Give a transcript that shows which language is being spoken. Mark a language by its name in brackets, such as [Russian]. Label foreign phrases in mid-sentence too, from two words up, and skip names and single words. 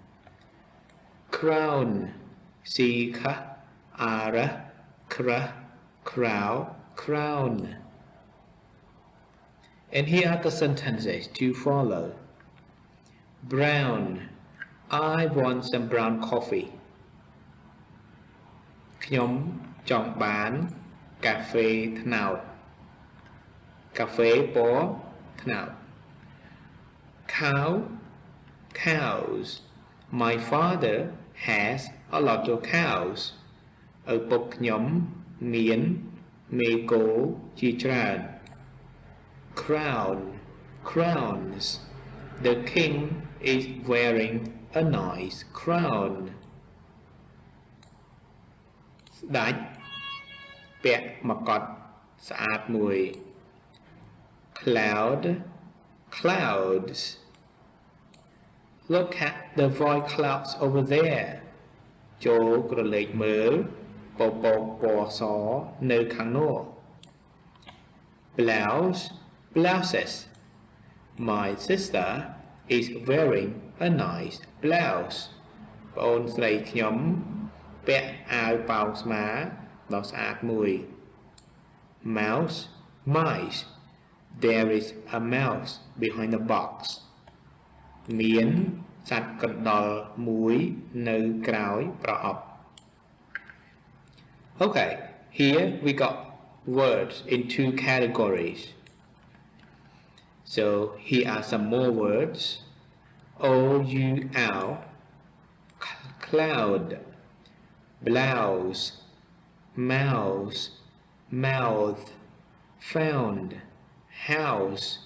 [English] Crown, C-K-R, crown. And here are the sentences to follow. Brown, I want some brown coffee. [Khmer] ខ្ញុំចង់បានកាហ្វេត្នោត កាហ្វេពណ៌ត្នោត cows. [English] My father has a lot of cows. [Khmer] ឪពុកខ្ញុំមានមេគោជាច្រើន crowns. [English] The king is wearing a nice crown. [Khmer] ស្ដេចពាក់មកុដស្អាតមួយ clouds. [English] Look at the white clouds over there. [Khmer] ចូលក្រឡេកមើលពពកពណ៌សនៅខាងនោះ blouses. [English] My sister is wearing a nice blouse. [Khmer] ប្អូនស្រីខ្ញុំពាក់អាវប៉ោងស្មាដ៏ស្អាតមួយ mice. [English] There is a mouse behind the box. [Khmer] មានសត្វកណ្តុរមួយនៅក្រោយប្រអប់ [English] Okay, here we got words in two categories. So here are some more words. O-U-L, cloud, blouse, mouse, mouth, found, house,